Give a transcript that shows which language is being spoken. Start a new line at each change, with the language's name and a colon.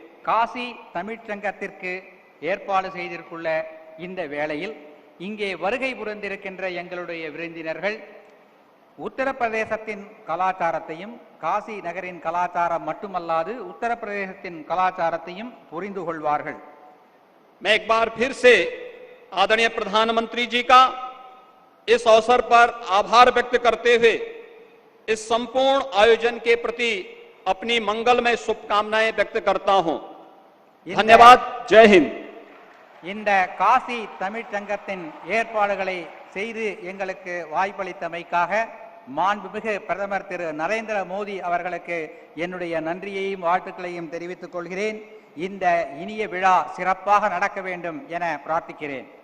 Tamil: காசி தமிழ்ச் சங்கத்திற்கு ஏற்பாடு செய்திருக்குள்ள இந்த வேளையில் இங்கே வருகை புரிந்திருக்கின்ற எங்களுடைய விருந்தினர்கள் உத்தரப்பிரதேசத்தின் கலாச்சாரத்தையும், காசி நகரின் கலாச்சாரம் மட்டுமல்லாது உத்தரப்பிரதேசத்தின் கலாச்சாரத்தையும் புரிந்து கொள்வார்கள்.
Hindi: मैं एक बार फिर से आदरणीय प्रधानमंत्री जी का इस अवसर पर आभार व्यक्त करते हुए इस संपूर्ण आयोजन के प्रति अपनी मंगलमय शुभकामनाएं व्यक्त करता हूं. धन्यवाद. जय हिंद.
Tamil: இந்த காசி தமிழ்ச் சங்கத்தின் ஏற்பாடுகளை செய்து எங்களுக்கு வாய்ப்பளித்தமைக்காக மாண்புமிகு பிரதமர் திரு நரேந்திர மோடி அவர்களுக்கு என்னுடைய நன்றியையும் வாழ்த்துக்களையும் தெரிவித்துக் கொள்கிறேன். இந்த இனிய விழா சிறப்பாக நடக்க வேண்டும் என பிரார்த்திக்கிறேன்.